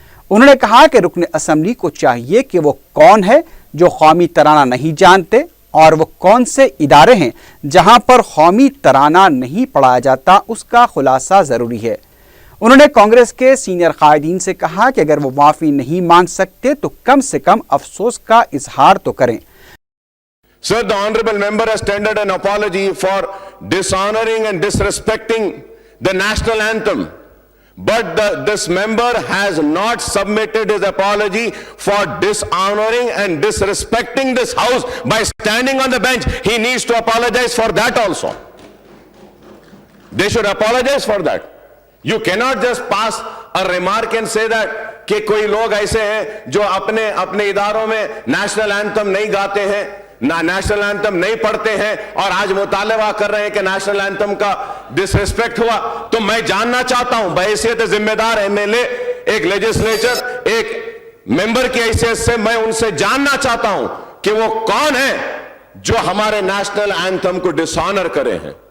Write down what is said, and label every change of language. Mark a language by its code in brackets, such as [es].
[ur] انہوں نے کہا کہ رکن اسمبلی کو چاہیے کہ وہ کون ہے جو قومی ترانہ نہیں جانتے اور وہ کون سے ادارے ہیں جہاں پر قومی ترانہ نہیں پڑھایا جاتا اس کا خلاصہ ضروری ہے۔ انہوں نے کانگریس کے سینئر قائدین سے کہا کہ اگر وہ معافی نہیں مانگ سکتے تو کم سے کم افسوس کا اظہار تو کریں۔ [en] Sir, the honorable member has tendered an apology for dishonoring and disrespecting the national anthem. But this member has not submitted his apology for dishonoring and disrespecting this house by standing on the bench. He needs to apologize for that also. They should apologize for that. You cannot just pass a remark and say that [ur] کہ کوئی لوگ ایسے ہیں جو اپنے اداروں میں national anthem نہیں گاتے ہیں, نیشنل اینتھم نہیں پڑھتے ہیں, اور آج مطالبہ کر رہے ہیں کہ نیشنل اینتھم کا ڈس ریسپیکٹ ہوا. تو میں جاننا چاہتا ہوں بحیثیت ذمہ دار ایم ایل اے, ایک لیجسلیچر, ایک ممبر کی حیثیت سے میں ان سے جاننا چاہتا ہوں کہ وہ کون ہیں جو ہمارے نیشنل اینتھم کو ڈس آنر کرے ہیں.